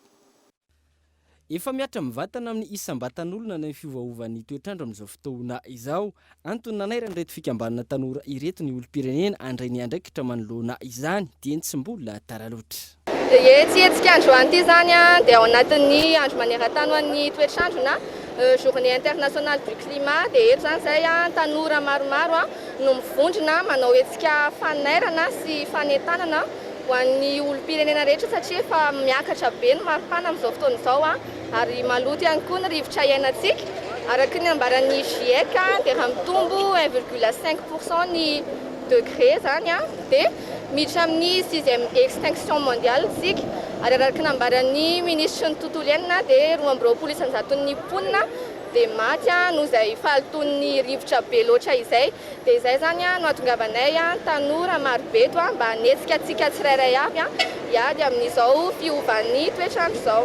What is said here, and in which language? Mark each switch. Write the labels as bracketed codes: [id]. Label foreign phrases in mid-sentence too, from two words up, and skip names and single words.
[mg] Efa miatra mivatana amin'ny isam-batan'olona ny fiovaovan'ny toetrandro amin'izao fotoana izao. Antony nanairany reto fikambanana tanora ireto ny olom-pirenena andray ny andraikitra manoloana izany dia tsy mbola tara loatra. Tsika androany ity zany dia ao anatin'ny andro maneran-tany ho an'ny toetrandro na [fr] journée internationale du climat [mg] dia eto zany izay tanora maromaro no mivondrona manao hetsika fanairana sy fanentanana ho an'ny olom-pirenena rehetra satria efa miakatra be ny maripana amin'izao fotoana izao ary maloto ihany koa ny rivotra iainantsika araky ny ambaran'ny GIEC dia raha mitombo 1,5% ny degré zany dia miditra amin'ny [fr] 6e extinction mondiale [mg] sika ary araky nambaran'ny ministre ny tontolo iainana dia 220 isanjaton'ny mponina dia maty noho izay faliton'ny rivotra be loatra izay dia izay zany no ahatongavanay tanora marobe eto mba hanetsika antsika tsirairay avy hiady amin'izao fiovan'ny toetrandro izao.